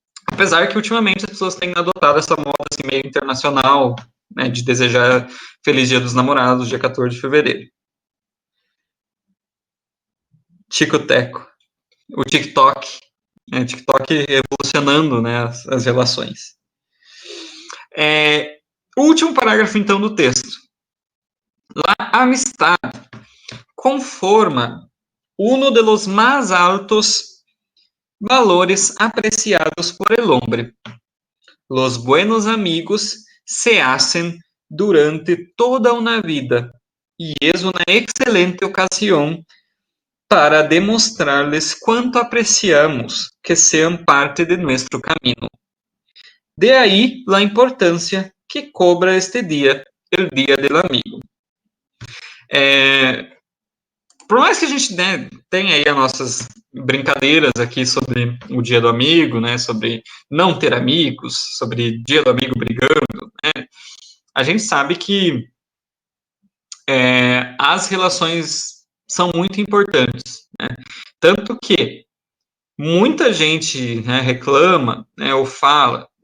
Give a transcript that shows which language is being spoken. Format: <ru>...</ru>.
<pt>Apesar que ultimamente as pessoas têm adotado essa moda assim, meio internacional, né, de desejar Feliz Dia dos Namorados, dia 14 de fevereiro. Tico-teco. O TikTok. TikTok evolucionando, né, as relações. O último parágrafo, então, do texto.</pt> <es>La amistad conforma uno de los más altos valores apreciados por el hombre. Los buenos amigos se hacen durante toda una vida y es una excelente ocasión para demostrarles cuánto apreciamos que sean parte de nuestro camino. De ahí la importancia que cobra este día, el Día del Amigo.</es> <pt>Por mais que a gente, né, tenha aí as nossas brincadeiras aqui sobre o Dia do Amigo, né, sobre não ter amigos, sobre Dia do Amigo brigando, né, a gente sabe que as relações são muito importantes, né, tanto que muita gente, né, reclama, né, ou fala.</pt>